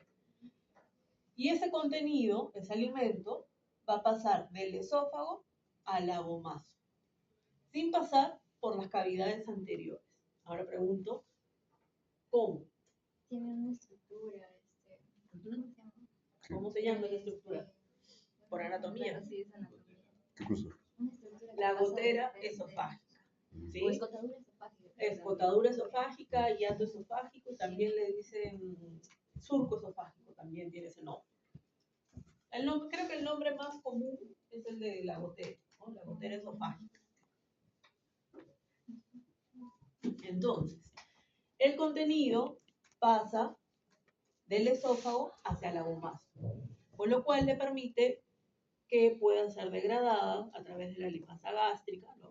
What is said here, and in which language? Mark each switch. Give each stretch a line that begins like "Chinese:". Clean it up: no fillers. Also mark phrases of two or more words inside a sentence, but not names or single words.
Spanish: Y ese contenido, ese alimento, va a pasar del esófago al abomazo, sin pasar por las cavidades anteriores. Ahora pregunto, ¿cómo? Tiene una estructura, ¿Cómo se llama esa estructura? Por anatomía. Sí, es anatomía. ¿Qué cosa? La gotera esofágica. ¿Sí? O escotadura esofágica. Escotadura esofágica, hiato esofágico, y también le dicen surco esofágico, también tiene ese nombre. Creo que el nombre más común es el de la gotera, ¿no? La gotera esofágica. Entonces, el contenido pasa del esófago hacia el abomazo, con lo cual le permite que puedan ser degradadas a través de la lipasa gástrica, ¿no?